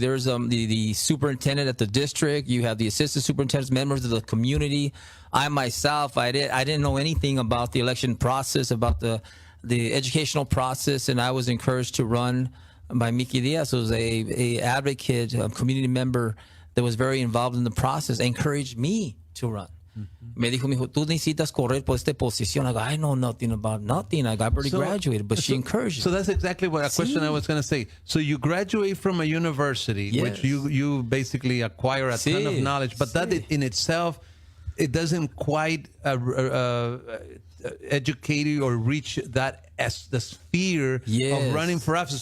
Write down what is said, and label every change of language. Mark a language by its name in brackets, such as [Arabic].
[English] There's the superintendent at the district. You have the assistant superintendents, members of the community. I myself, I didn't know anything about the election process, about the educational process, and I was encouraged to run by Mickey Diaz, who was a advocate, a community member that was very involved in the process, encouraged me to run. [Spanish] Me dijo, tú necesitas correr por esta posición. [English] I go, I know nothing about nothing. I've already graduated, but she encouraged me. So that's exactly what a question I was going to say. So you graduate from a university, which you basically acquire a ton of knowledge, but that in itself, it doesn't quite educate you or reach that as the sphere of running for office.